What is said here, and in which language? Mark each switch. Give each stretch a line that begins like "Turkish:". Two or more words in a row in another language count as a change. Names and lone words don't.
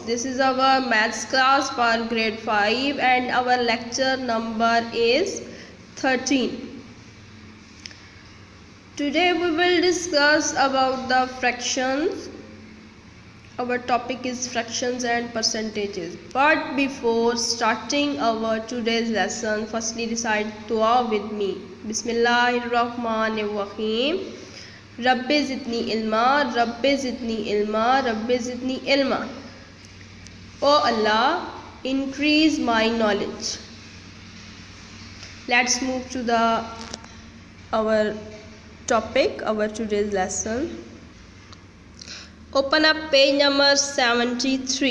English: This is our maths class for grade 5 and our lecture number is 13. Today we will discuss about the fractions. Our topic is fractions and percentages. But before starting our today's lesson, firstly recite dua with me.
Arabic: بسم الله الرحمن الرحيم. رب زدني علما، رب زدني علما، رب زدني علما.
English: Oh Allah, increase my knowledge. Let's move to our topic, our today's lesson. Open up page number 73.